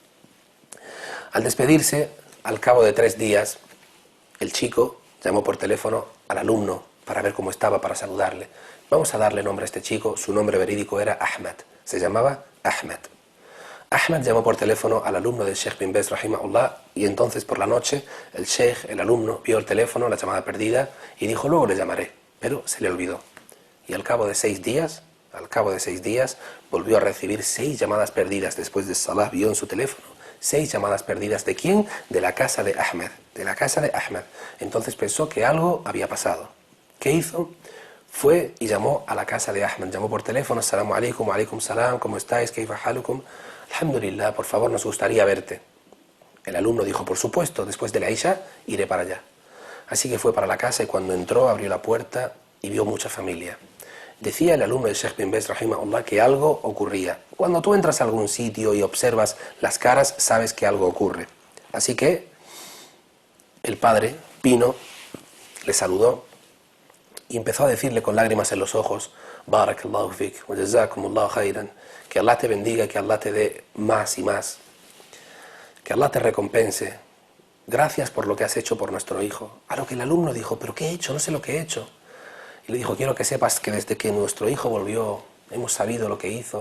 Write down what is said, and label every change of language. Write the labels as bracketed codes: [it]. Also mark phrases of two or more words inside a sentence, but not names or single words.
[es] Al despedirse, al cabo de 3 días, el chico llamó por teléfono al alumno para ver cómo estaba, para saludarle. Vamos a darle nombre a este chico. Su nombre verídico era Ahmed, se llamaba Ahmed. Ahmed llamó por teléfono al alumno del sheikh bin Baz, rahimahullah, y entonces por la noche el sheikh, el alumno, vio el teléfono, la llamada perdida, y dijo: luego le llamaré, pero se le olvidó. Y al cabo de 6 días, volvió a recibir 6 llamadas perdidas. Después de Salah vio en su teléfono 6 llamadas perdidas. ¿De quién? De la casa de Ahmed, Entonces pensó que algo había pasado. ¿Qué hizo? Fue y llamó a la casa de Ahmed, llamó por teléfono: [ar] السلام عليكم، وعليكم السلام, [es] ¿cómo estáis? [ar] ¿كيف حالكم? [es] Alhamdulillah, por favor, nos gustaría verte. El alumno dijo: por supuesto, después de la Isha iré para allá. Así que fue para la casa y cuando entró abrió la puerta y vio mucha familia. Decía el alumno del sheikh bin Baz, rahimahullah, que algo ocurría. Cuando tú entras a algún sitio y observas las caras, sabes que algo ocurre. Así que el padre vino, le saludó y empezó a decirle con lágrimas en los ojos: [ar] بارك الله فيك، وجزاكم الله خيرا, [es] que Allah te bendiga, que Allah te dé más y más, que Allah te recompense, gracias por lo que has hecho por nuestro hijo. A lo que el alumno dijo: ¿pero qué he hecho? No sé lo que he hecho. Y le dijo: quiero que sepas que desde que nuestro hijo volvió, hemos sabido lo que hizo.